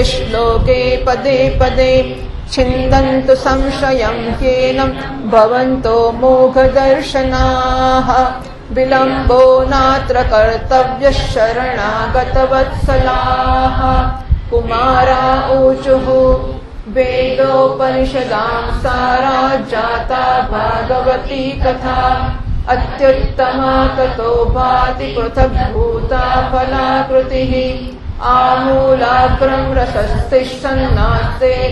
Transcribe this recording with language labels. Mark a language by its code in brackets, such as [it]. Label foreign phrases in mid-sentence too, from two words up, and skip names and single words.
[sa] શ્લોકે પદે પદે છિંદન્તુ સંશયં ह्येनं ભવન્તો મોઘદર્શનાઃ વિલંબો નાત્ર કર્તવ્ય શરણાગતવત્સલાઃ કુમારા ऊचुः वेदोपनिषदां सारा जाता भागवती कथा अत्युत्तमा ततो भाति पृथग्भूता फलाकृतिः आमूलाग्रं रसस्तिष्ठन्नास्तेन